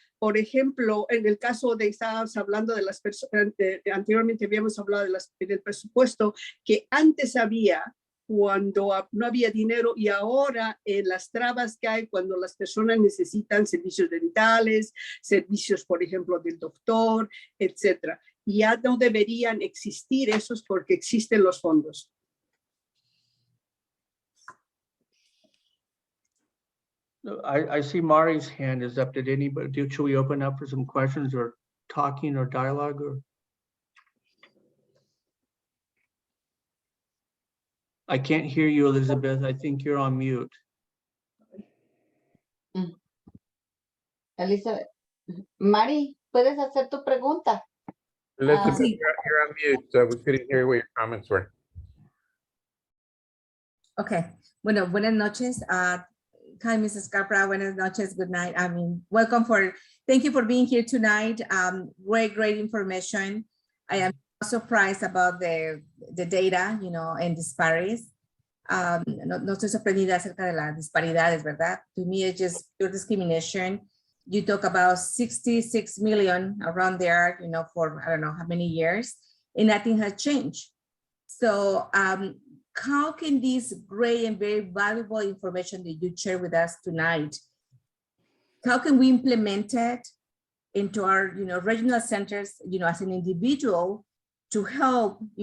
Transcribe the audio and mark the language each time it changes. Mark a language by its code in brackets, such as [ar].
[es] Por ejemplo, en el caso estábamos hablando de las personas, anteriormente habíamos hablado del presupuesto que antes había cuando no había dinero, y ahora las trabas que hay cuando las personas necesitan servicios dentales, servicios, por ejemplo, del doctor, etcétera. Ya no deberían existir esos porque existen los fondos. [en] I see Mari's hand is up. Did anybody, should we open up for some questions or talking or dialogue or? I can't hear you, Elizabeth. I think you're on mute. Elizabeth. [es] Mari, ¿puedes hacer tu pregunta? [en] Elizabeth, [es] Sí. [en] you're on mute, so we couldn't hear what your comments were. Okay. [es] Bueno, buenas noches. [en] Hi, Mrs. Capra. [es] Buenas noches. [en] Good night. Thank you for being here tonight. Great information. I am surprised about the data, and disparities. [es] No estoy sorprendida acerca de las disparidades, ¿verdad? [en] To me, it's just pure discrimination. You talk about 66 million around there, for I don't know how many years, and nothing has changed. So how can this great and very valuable information that you share with us tonight, how can we implement it into our regional centers, as an individual to help,